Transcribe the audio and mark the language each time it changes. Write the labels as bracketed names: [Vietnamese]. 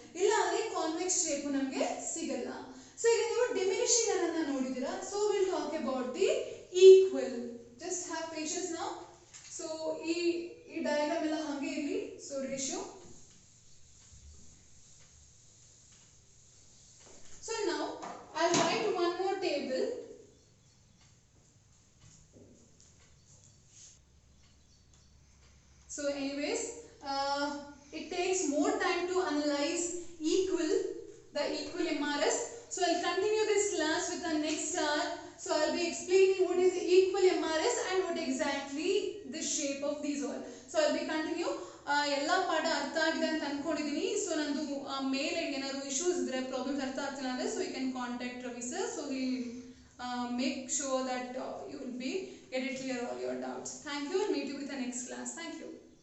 [Kannada] ಇಲ್ಲ ಅಂದ್ರೆ convex shape ನಮಗೆ ಸಿಗಲ್ಲ. So ಈಗ ನೀವು diminishing ಅನ್ನ ನೋಡಿದಿರಾ. [English] So we'll talk about the equal. Just have patience now. [Kannada] So ಈ diagram ಎಲ್ಲ ಹಾಗೆ ಇರಲಿ. [English] So ratio. So now I'll write one more table. So anyways, it takes more time to analyze the equal MRS. So I'll continue this class with the next hour. So I'll be explaining what is the equal MRS and what exactly the shape of these all. So I'll be continue. [Kannada] ಎಲ್ಲ ಪಾಠ ಅರ್ಥ ಆಗಿದೆ ಅಂತ ಅನ್ಕೊಂಡಿದ್ದೀನಿ. So ನಂದು ಮೇಲೆ ಏನಾದ್ರು issues ಇದ್ರೆ ಪ್ರಾಬ್ಲಮ್ಸ್ ಅರ್ಥ ಆಗ್ತಿಲ್ಲ ಅಂದ್ರೆ [English] so you can contact [Kannada] Ravi sir. [English] So he make sure that you will be get it clear all your doubts. Thank you and meet you with the next class. Thank you.